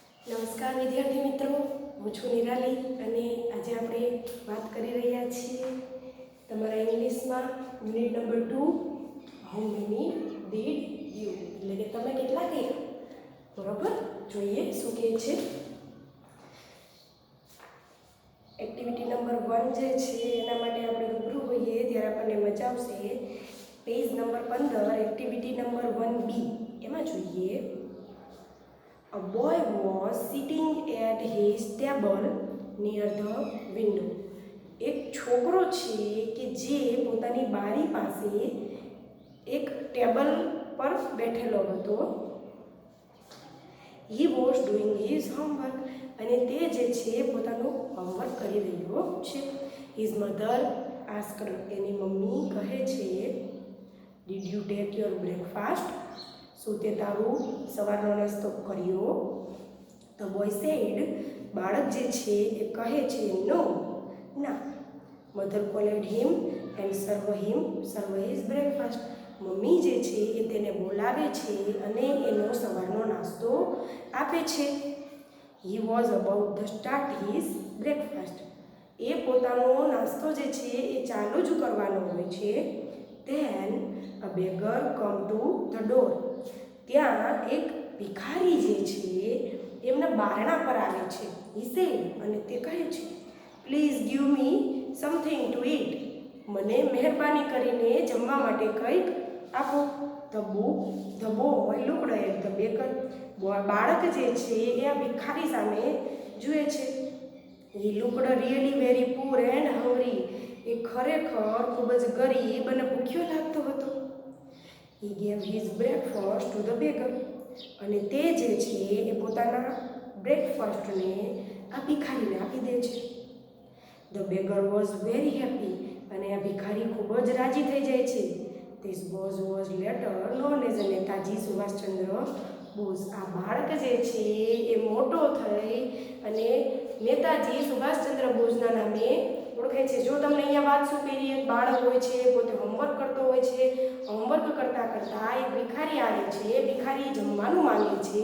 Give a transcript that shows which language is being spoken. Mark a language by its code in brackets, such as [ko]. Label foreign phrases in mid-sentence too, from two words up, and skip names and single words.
[gu] નમસ્કાર વિદ્યાર્થી મિત્રો, હું છું નિરાલી અને આજે આપણે વાત કરી રહ્યા છીએ તમારા ઇંગ્લિશમાં [en] unit number 2 how many did you, [gu] એટલે કે તમે કેટલા કર્યા. બરોબર, જોઈએ શું કહે છે. [en] activity number 1 [gu] જે છે એના માટે આપણે રૂબરૂ હોઈએ ત્યારે આપણને મજા આવશે. [en] page number 15 activity number 1B [gu] એમાં જોઈએ. [en] A boy was sitting at his table near the window. [gu] એક છોકરો છે કે જે પોતાની બારી પાસે એક ટેબલ પર બેઠેલો હતો. [en] He was doing his homework. [gu] અને તે જે છે પોતાનું હોમવર્ક કરી રહ્યો છે. [en] His mother asked, [gu] એની મમ્મી કહે છે, [en] Did you take your breakfast? [gu] શું તે તારું સવારનો નાસ્તો કર્યો? [en] The boy said, [gu] બાળક જે છે એ કહે છે, No, ના. [en] Mother called him and serve his breakfast. [gu] મમ્મી જે છે એ તેને બોલાવે છે અને એનો સવારનો નાસ્તો આપે છે. [en] He was about to start his breakfast. [gu] એ પોતાનો નાસ્તો જે છે એ ચાલુ જ કરવાનો હોય છે. [en] Then a beggar come to the door. [gu] ત્યાં એક ભિખારી જે છે એમના બારણા પર આવે છે. [en] He said, [gu] અને તે કહે છે, [en] Please give me something to eat. [gu] મને મહેરબાની કરીને જમવા માટે કંઈક આપો. [en] The boy looked at the beggar. [gu] બાળક જે છે એ આ ભિખારી સામે જુએ છે. [en] He looked really very poor and hungry. [gu] એ ખરેખર ખૂબ જ ગરીબ અને ભૂખ્યો લાગતો હતો. [en] He gave his breakfast to the beggar. [gu] અને તે જે છે એ પોતાના બ્રેકફાસ્ટને આ ભિખારીને આપી દે છે. [en] The beggar was very happy. [gu] અને આ ભિખારી ખૂબ જ રાજી થઈ જાય છે. [en] This was later known as નેતાજી સુભાષચંદ્ર બોઝ. [gu] આ બાળક જે છે એ મોટો થઈ અને નેતાજી સુભાષચંદ્ર બોઝના નામે ઓળખાય છે. જો તમને અહીંયા વાત શું કરી, એક બાળક હોય છે, પોતે હોમવર્ક કરતો હોય છે. હોમવર્ક કરતાં એક ભિખારી આવે છે. ભિખારી જમવાનું માંગે છે.